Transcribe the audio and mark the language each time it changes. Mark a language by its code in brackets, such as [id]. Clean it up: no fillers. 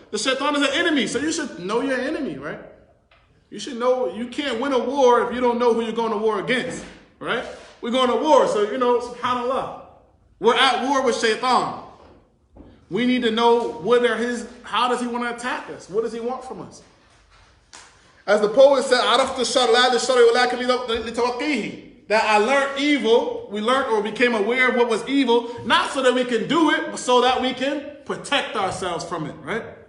[en] The shaitan is an enemy, so you should know your enemy, right? You should know, you can't win a war if you don't know who you're going to war against, right? We're going to war, so subhanAllah. We're at war with shaitan. We need to know how does he want to attack us? What does he want from us? As the poet said, [ar] عَرَفْتُ الشَّرْ لَا لِلشَّرِ وَلَكِنْ لِتَوَقِّيهِ. [en] That I learned evil, we learned or became aware of what was evil, not so that we can do it, but so that we can protect ourselves from it, right?